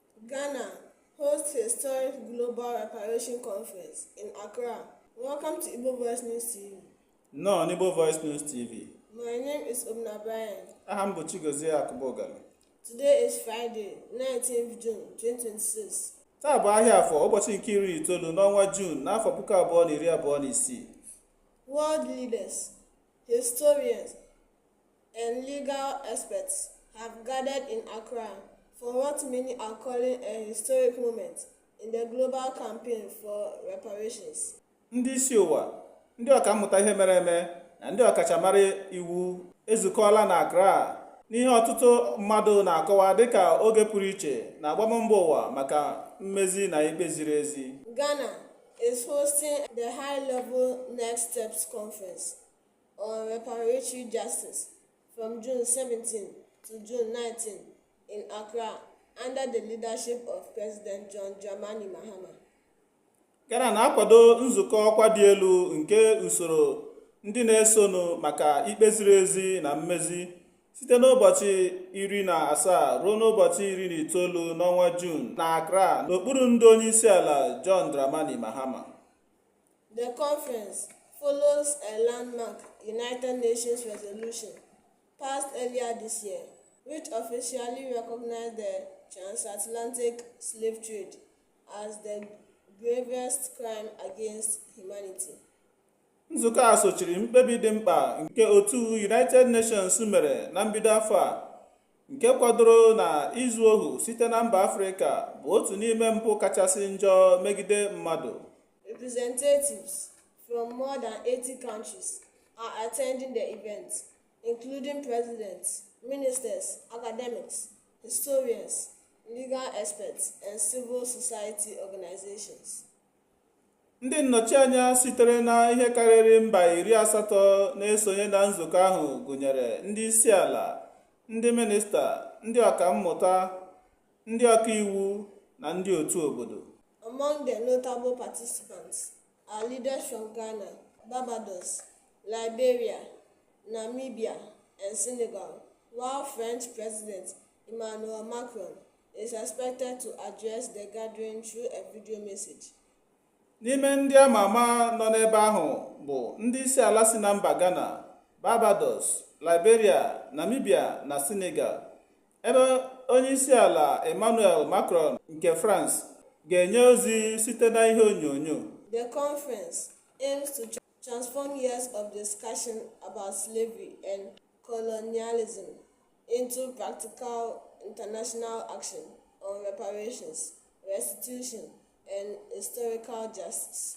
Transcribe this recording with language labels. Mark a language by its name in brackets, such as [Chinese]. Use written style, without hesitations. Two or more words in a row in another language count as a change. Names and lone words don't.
[English] Ghana hosts historic global reparation conference in Accra. Welcome to Igbo Voice News TV. No, on Igbo Voice News TV. My name is Obna Brian. [Igbo] Aha m bụ Chigozie Akụbọgala. [English] Today is Friday, 19th June 2026. [Igbo] Taa bụ ahịa afọ ụbọchị nke 19 n'ọnwa June n'afọ 2026. [English] World leaders, historians, and legal experts have gathered in Accra for what many are calling a historic moment in the global campaign for reparations. [Igbo] Ndị isi ụwa, ndị ọkammụta ihe mere eme na ndị ọkachamara iwu ezukọọla na Accra n'ihe ọtụtụ mmadụ na-akọwa dịka oge pụrụ iche na agbammbọ ụwa maka mmezi na ikpe ziri ezi. [English] Ghana is hosting the high-level Next Steps Conference on reparatory justice from June 17 to June 19 in Accra under the leadership of President John Dramani Mahama. [Igbo] Ghana na-akwado nzukọ ọkwa dị elu nke usoro ndị na-esonụ maka ikpe ziri ezi na mmezi site n'ụbọchị 17 ruo n'ụbọchị 19 n'ọnwa June na Accra n'okpuru ndị onye isi ala John Dramani Mahama. [English] The conference follows a landmark United Nations resolution passed earlier this year, which officially recognized the transatlantic slave trade as the gravest crime against humanity. [Igbo] Nzukọ a sochiri mkpebi dị mkpa nke otu United Nations mere na mbido afọ a nke kwadoro na izu ohu site na mba Afrịka bụ otu n'ime mpụ kachasị njọ megide mmadụ. [English] Representatives from more than 80 countries are attending the event, including presidents, ministers, academics, historians, legal experts, and civil society organizations. [Igbo] Ndị nnọchianya sitere na ihe karịrị mba 80 na-esonye na nzukọ ahụ gụnyere ndị isi ala, ndị minista, ndị ọkammụta, ndị ọkaiwu na ndị otu obodo. [English] Among the notable participants are leaders from Ghana, Barbados, Liberia, Namibia, and Senegal, while French President Emmanuel Macron is expected to address the gathering through a video message. [Igbo] N'ime ndị ama ama nọ n'ebe ahụ bụ ndị isi ala si na mba Ghana, Barbados, Liberia, Namibia na Senegal, ebe onye isi ala Emmanuel Macron nke France ga-enye ozi site na ihe onyonyo. [English] The conference aims to transform years of discussion about slavery and colonialism into practical international action on reparations, restitution, and historical justice.